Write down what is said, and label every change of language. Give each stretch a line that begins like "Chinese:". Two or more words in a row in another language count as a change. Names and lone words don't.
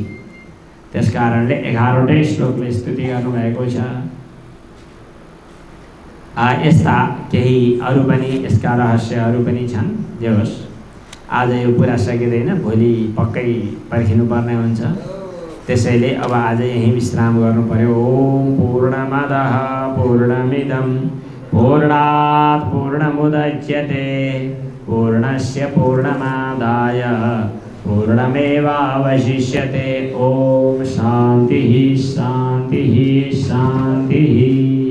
Nepali: त्यस कारणले 11वटै श्लोकले स्तुति गर्नुभएको छ। यस्ता केही अरू पनि यसका रहस्यहरू पनि छन्। जे होस्, आज यो पुरा सकिँदैन, भोलि पक्कै पर्खिनुपर्ने हुन्छ। त्यसैले अब आज यही विश्राम गर्नु पर्यो।
Sanskrit: ओम पूर्णमदः पूर्णमिदं पूर्णात् पूर्णमुदच्यते पूर्णस्य पूर्णमादाय पूर्णमेवावशिष्यते। ओम शान्तिः शान्तिः शान्तिः।